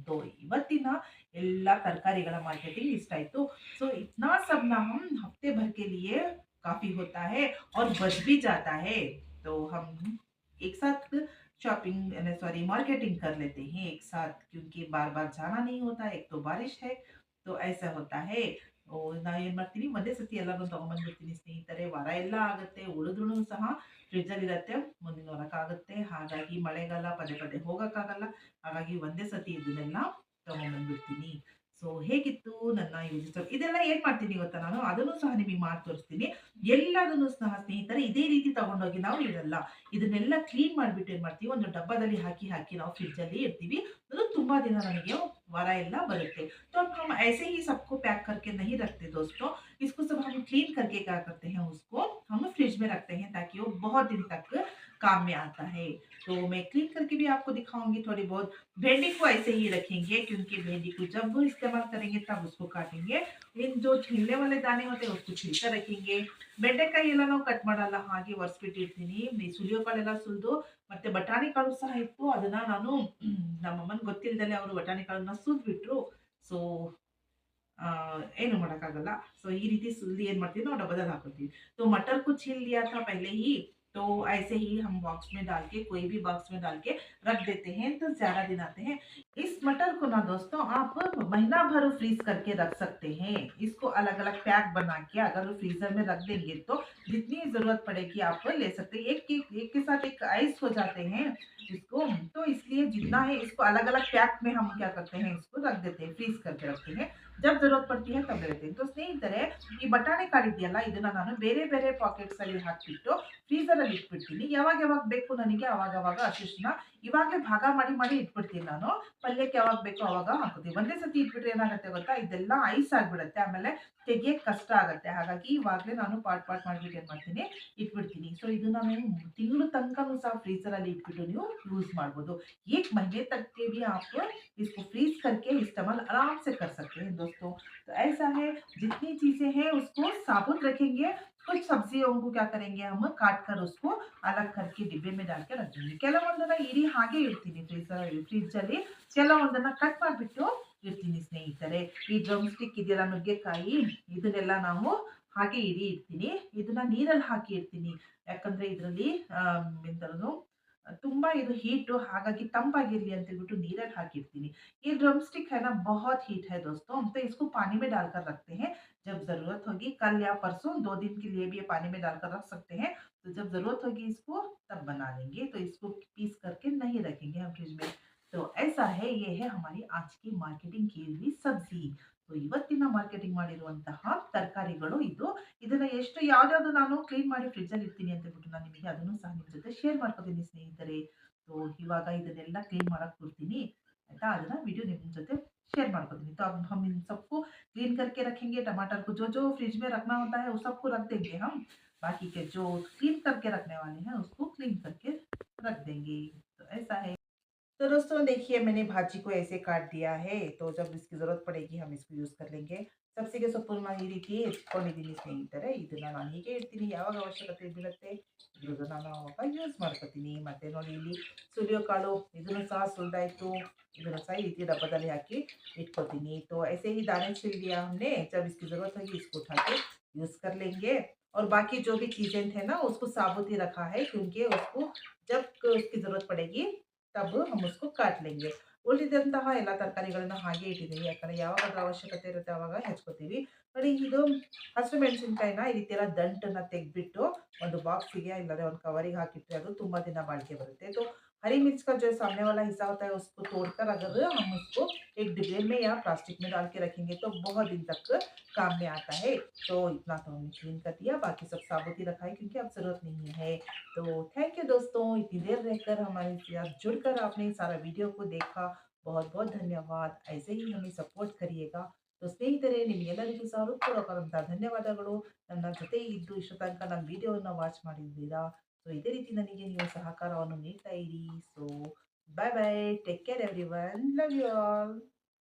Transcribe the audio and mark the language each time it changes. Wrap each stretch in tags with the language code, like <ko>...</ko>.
<kn>तो ಇವತ್ತಿನ ಎಲ್ಲ ತರಕಾರಿಗಳ ಮಾರ್ಕೆಟಿಂಗ್ ಇಷ್ಟ ಆಯ್ತು.</kn> <hi>सो इतना सब ना हम हफ्ते भर के लिए काफ़ी होता है और बच भी जाता है। तो हम एक साथ शॉपिंग सॉरी मार्केटिंग कर लेते हैं एक साथ, क्योंकि बार-बार जाना नहीं होता है। एक तो बारिश है, तो ऐसा होता है।</hi> <kn>ನಾ ಏನ್ ಮಾಡ್ತೀನಿ, ಒಂದೇ ಸತಿ ಎಲ್ಲಾನು ತಗೊಂಡ್ಬಂದ್ಬಿಡ್ತೀನಿ ಸ್ನೇಹಿತರೆ. ವಾರ ಎಲ್ಲ ಆಗುತ್ತೆ, ಉಳಿದ್ರುನು ಸಹ ಫ್ರಿಡ್ಜಲ್ಲಿ ಇರತ್ತೆ, ಮುಂದಿನ ವಾರಕ್ಕಾಗುತ್ತೆ. ಹಾಗಾಗಿ ಮಳೆಗಾಲ ಪದೇ ಪದೇ ಹೋಗಕ್ಕಾಗಲ್ಲ. ಹಾಗಾಗಿ ಒಂದೇ ಸತಿ ಇದನ್ನೆಲ್ಲ ತಗೊಂಡ್ಬಂದ್ಬಿಡ್ತೀನಿ. ಸೊ ಹೇಗಿತ್ತು ನನ್ನ ಈ ಇದೆಲ್ಲ ಏನ್ ಮಾಡ್ತೀನಿ ಗೊತ್ತಾ ನಾನು? ಅದನ್ನು ಸಹ ನಿಮಗೆ ಮಾಡಿ ತೋರಿಸ್ತೀನಿ. ಎಲ್ಲದನ್ನು ಸಹ ಸ್ನೇಹಿತರೆ ಇದೇ ರೀತಿ ತಗೊಂಡೋಗಿ ನಾವು ಇಡಲ್ಲ. ಇದನ್ನೆಲ್ಲ ಕ್ಲೀನ್ ಮಾಡ್ಬಿಟ್ಟು ಏನ್ ಮಾಡ್ತೀವಿ, ಒಂದು ಡಬ್ಬದಲ್ಲಿ ಹಾಕಿ ಹಾಕಿ ನಾವು ಫ್ರಿಡ್ಜಲ್ಲಿ ಇಡ್ತೀವಿ. ಅದು ತುಂಬಾ ದಿನ ನಮಗೆ वारा ಎಲ್ಲ ಬರುತ್ತೆ.</kn> <hi>तो अब हम ऐसे ही सबको पैक करके नहीं रखते दोस्तों। इसको सब हम क्लीन करके क्या करते हैं, उसको हम फ्रिज में रखते हैं ताकि वो बहुत दिन तक काम में आता है। तो मैं क्लीन करके भी आपको दिखाऊँगी थोड़ी बहुत। भिंडी को ऐसे ही रखेंगे, क्योंकि भिंडी को जब इस्तेमाल करेंगे तब उसको काटेंगे। इन जो छिलने वाले दाने होते हैं उसको छिल कर रखेंगे।</hi> <kn>ಬೆಂಡೆಕಾಯಿ ಎಲ್ಲ ನಾವು ಕಟ್ ಮಾಡಲ್ಲ, ಹಾಗೆ ಒರೆಸ್ಬಿಟ್ಟಿರ್ತೀನಿ. ಈ ಸುಲಿಯೋ ಕಾಳೆಲ್ಲ ಸುಲಿದು, ಮತ್ತೆ ಬಟಾಣಿ ಕಾಳು ಸಹ ಇತ್ತು. ಅದನ್ನ ನಾನು ನಮ್ಮಮ್ಮನಿಗೆ ಗೊತ್ತಿಲ್ದಲೆ ಅವರು ಬಟಾಣಿ ಕಾಳನ್ನ ಸುಲ್ದ್ಬಿಟ್ರು. ಸೊ ಏನು ಮಾಡಕ್ಕಾಗಲ್ಲ. ಸೊ ಈ ರೀತಿ सुल्दी ಏನ್ ಮಾಡ್ತೀವಿ, ನಾವು डब्बದಲ್ಲಿ हाकोತೀವಿ।</kn> <hi>तो मटर को छील लिया था पहले ही, तो ऐसे ही हम बॉक्स में डाल के, कोई भी बॉक्स में डाल के रख देते हैं, तो ज़्यादा दिन आते हैं। इस मटर को ना दोस्तों आप महीना भर फ्रीज़ करके रख सकते हैं। इसको अलग-अलग पैक बना के अगर फ्रीज़र में रख देंगे तो जितनी ज़रूरत पड़ेगी आप ले सकते हैं। एक के साथ एक आइस हो जाते हैं इसको, तो इसलिए जितना है इसको अलग-अलग पैक में हम क्या करते हैं, इसको रख देते हैं, फ्रीज़ करके रखते हैं। जब ज़रूरत पड़ती है तब लेते हैं। तो</hi> <kn>ಸ್ನೇಹಿತರೆ, ಈ ಬಟಾಣಿ ಕಾಳಿದೆಯಲ್ಲ, ಇದನ್ನ ನಾನು ಬೇರೆ ಬೇರೆ ಪಾಕೆಟ್ಸ್ ಅಲ್ಲಿ ಹಾಕ್ಬಿಟ್ಟು ಫ್ರೀಜರ್ ಅಲ್ಲಿ ಇಟ್ಬಿಡ್ತೀನಿ. ಯಾವಾಗ ಯಾವಾಗ ಬೇಕು ನನಗೆ ಅವಾಗವಾಗ ಅಷ್ಟನ್ನ ಇವಾಗಲೇ ಭಾಗ ಮಾಡಿ ಮಾಡಿ ಇಟ್ಬಿಡ್ತೀನಿ ನಾನು. ಪಲ್ಯಕ್ಕೆ ಯಾವಾಗ ಬೇಕೋ ಅವಾಗ ಹಾಕೋತೀನಿ. ಒಂದೇ ಸತಿ ಇಟ್ಬಿಟ್ರೆ ಏನಾಗುತ್ತೆ ಗೊತ್ತಾ, ಇದೆಲ್ಲ ಐಸ್ ಆಗ್ಬಿಡುತ್ತೆ, ಆಮೇಲೆ ತೆಗಿಯಕ್ಕೆ ಕಷ್ಟ ಆಗುತ್ತೆ. ಹಾಗಾಗಿ ಇವಾಗಲೇ ನಾನು ಪಾರ್ಟ್ ಪಾರ್ಟ್ ಮಾಡ್ಬಿಟ್ಟು ಏನ್ ಮಾಡ್ತೀನಿ, ಇಟ್ಬಿಡ್ತೀನಿ. ಸೊ ಇದನ್ನ ನೀವು ತಿಂಗಳು ತನಕನೂ ಸಹ ಫ್ರೀಜರ್ ಅಲ್ಲಿ ಇಟ್ಬಿಟ್ಟು ನೀವು ಯೂಸ್ ಮಾಡ್ಬೋದು।</kn> <hi>1 महीने तक के भी आप इसको फ्रीज करके इस्तेमाल आराम से कर सकते हैं दोस्तों। तो ऐसा है, जितनी चीज़ें हैं उसको साबुत रखेंगे। कुछ सब्जियों को क्या करेंगे, हम काट कर उसको अलग करके डिब्बे में डाल के रख देंगे।</hi> <kn>ಕೆಲವೊಂದನ್ನ ಇಡೀ ಹಾಗೆ ಇಡ್ತೀನಿ ಫ್ರಿಡ್ಜಲ್ಲಿ, ಕೆಲವೊಂದನ್ನ ಕಟ್ ಮಾಡಿಬಿಟ್ಟು ಇಡ್ತೀನಿ ಸ್ನೇಹಿತರೆ. ಈ ಡ್ರಮ್ ಸ್ಟಿಕ್ ಇದೆಯಲ್ಲ, ನುಗ್ಗೆಕಾಯಿ, ಇದನ್ನೆಲ್ಲ ನಾವು ಹಾಗೆ ಇಡೀ ಇಡ್ತೀನಿ. ಇದನ್ನ ನೀರಲ್ಲಿ ಹಾಕಿ ಇಡ್ತೀನಿ. ಯಾಕಂದ್ರೆ ಇದರಲ್ಲಿ ಎಂತದು ತುಂಬಾ ಇದು हीट, ಹಾಗಾಗಿ ತಂಪಾಗಿರ್ಲಿ ಅಂತ ಹೇಳ್ಬಿಟ್ಟು ನೀರಲ್ಲಿ ಹಾಕಿರ್ತೀನಿ।</kn> <hi>ये ड्रम स्टिक है ना, बहुत हीट है दोस्तों, तो इसको पानी में डालकर रखते हैं। जब ज़रूरत होगी, कल या परसों 2 दिन के लिए भी ये पानी में डालकर रख सकते हैं। तो जब ज़रूरत होगी इसको तब बना लेंगे। तो इसको पीस करके नहीं रखेंगे हम फ्रिज में। तो ऐसा है, ये है हमारी आज की मार्केटिंग की हुई सब्ज़ी।</hi> <kn>तो ಇವತ್ತಿನ ಮಾರ್ಕೆಟಿಂಗ್ ಮಾಡಿರುವಂತಹ ತರಕಾರಿಗಳು ಇದು। ಇದನ್ನ ಎಷ್ಟು ಯಾವ್ದ್ಯಾವ್ದು ನಾನು ಕ್ಲೀನ್ ಮಾಡಿ ಫ್ರಿಡ್ಜಲ್ಲಿ ಇಡ್ತೀನಿ ಅಂತ ಹೇಳ್ಬಿಟ್ಟು ನಾನು ನಿಮಗೆ ಅದನ್ನು ಸಹ ನಿಮ್ಮ ಜೊತೆ ಶೇರ್ ಮಾಡ್ಕೊತೀನಿ ಸ್ನೇಹಿತರೆ। तो ಇವಾಗ ಇದನ್ನೆಲ್ಲ ಕ್ಲೀನ್ ಮಾಡಕ್ ಕೊಡ್ತೀನಿ ಆಯ್ತಾ, ಅದನ್ನ ವಿಡಿಯೋ ನಿಮ್ಮ जैसे शेयर ಮಾಡ್ಕೊತೀನಿ।</kn> <hi>तो अब हम इन सबको क्लीन करके रखेंगे। टमाटर को जो जो फ्रिज में रखना होता है वो सबको रख देंगे हम, बाकी के जो क्लीन करके रखने वाले हैं उसको क्लीन करके रख देंगे। तो ऐसा है। तो दोस्तों देखिए, मैंने भाजी को ऐसे काट दिया है, तो जब इसकी ज़रूरत पड़ेगी हम इसको यूज़ कर लेंगे।</hi> <kn>ಸಬ್ಸಿಗೆ ಸೊಪ್ಪನ್ನ ಈ ರೀತಿ ಹೆಚ್ಕೊಂಡಿದ್ದೀನಿ ಸ್ನೇಹಿತರೆ. ಇದನ್ನ ನಾನು ಹೀಗೆ ಇಡ್ತೀನಿ, ಯಾವಾಗ ಅವಶ್ಯಕತೆ ಬೀಳುತ್ತೆ ಇದನ್ನ ನಾನು ಅವಾಗ ಯೂಸ್ ಮಾಡ್ಕೊತೀನಿ। ಮತ್ತೆ ನೋಡಿ, ಇಲ್ಲಿ ಸುಲಿಯೋ ಕಾಳು ಇದನ್ನು ಸಹ ಸುಲಿದಾಯ್ತು, ಇದನ್ನು सही इसी डब्बा हाकि इट्कोತೀನಿ।</kn> <hi>तो ऐसे ही दाने छिल दिया हमने, जब इसकी ज़रूरत होगी इसको उठा के यूज़ कर लेंगे। और बाकी जो भी चीज़ें थे ना उसको साबुत ही रखा है, क्योंकि उसको जब उसकी ज़रूरत पड़ेगी तब हम उसको काट लेंगे.</hi> <kn>ಉಳಿದಿದ್ದಂತಹ ಎಲ್ಲ ತರಕಾರಿಗಳನ್ನ ಹಾಗೆ ಇಟ್ಟಿದ್ದೀನಿ. ಯಾಕಂದ್ರೆ ಯಾವಾಗಾದ್ರೂ ಅವಶ್ಯಕತೆ ಇರುತ್ತೆ ಅವಾಗ ಹೆಚ್ಕೋತೀವಿ. ನೋಡಿ ಇದು ಹಸಿರು ಮೆಣಸಿನಕಾಯಿನ ಈ ರೀತಿ ಎಲ್ಲ ದಂಟನ್ನ ತೆಗೆದ್ಬಿಟ್ಟು ಒಂದು ಬಾಕ್ಸಿಗೆ ಇಲ್ಲಾಂದ್ರೆ ಒಂದು कवरिंग ಹಾಕಿಟ್ರೆ ಅದು ತುಂಬಾ ದಿನ ಬಾಳಿಕೆ ಬರುತ್ತೆ.</kn> <hi>तो हरी मिर्च का जो सामने वाला हिस्सा होता है उसको तोड़कर अगर हम उसको एक डिब्बे में या प्लास्टिक में डाल के रखेंगे तो बहुत दिन तक काम में आता है. तो इतना तो हमने क्लीन कर दिया, बाकी सब साबुत ही रखा है क्योंकि अब ज़रूरत नहीं है. तो थैंक यू दोस्तों, इतनी देर रहकर हमारे साथ जुड़कर आपने सारा वीडियो को देखा. बहुत-बहुत ಧನ್ಯವಾದ. ऐसे ही हमें सपोर्ट करिएगा.</hi> <kn>तो ಸ್ನೇಹಿತರೆ ನಿಮಗೆಲ್ಲರಿಗೂ ಸಹ ಹೃತ್ಪೂರ್ವಕವಾದಂತಹ ಧನ್ಯವಾದಗಳು. ನನ್ನ ಜೊತೆ ಇದ್ದು ಇಷ್ಟು ತನಕ ನನ್ನ ವಿಡಿಯೋವನ್ನು ವಾಚ್ ಮಾಡಿದ್ದೀರಾ. ಸೊ ಇದೇ ರೀತಿ ನನಗೆ ನೀವು ಸಹಕಾರವನ್ನು ನೀಡ್ತಾ ಇರಿ. So bye bye.</kn> <en>Take care everyone. Love you all.</en>